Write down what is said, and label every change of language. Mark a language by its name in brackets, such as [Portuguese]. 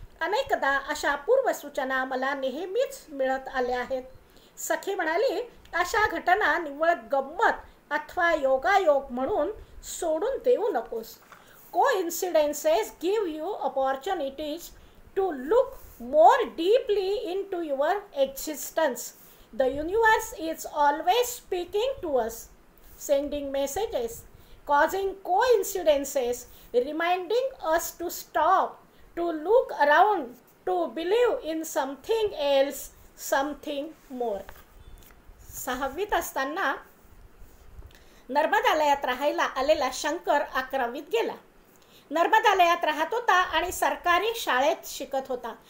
[Marathi] अनेकदा अशा पूर्वसूचना मला नेहमीच मिळत आल्या आहेत. सखी म्हणाली, अशा घटना निव्वळ गंमत अथवा योगायोग म्हणून सोडून देऊ नकोस. [English] Coincidences give you opportunities to look more deeply into your existence. The universe is always speaking to us, sending messages, causing coincidences, reminding us to stop, to look around, to believe in something else, something more. [Marathi] 6वीत असताना नर्मदालयात राहायला आलेला शंकर 11वीत गेला. नर्मदालयात राहत होता आणि सरकारी शाळेत शिकत होता.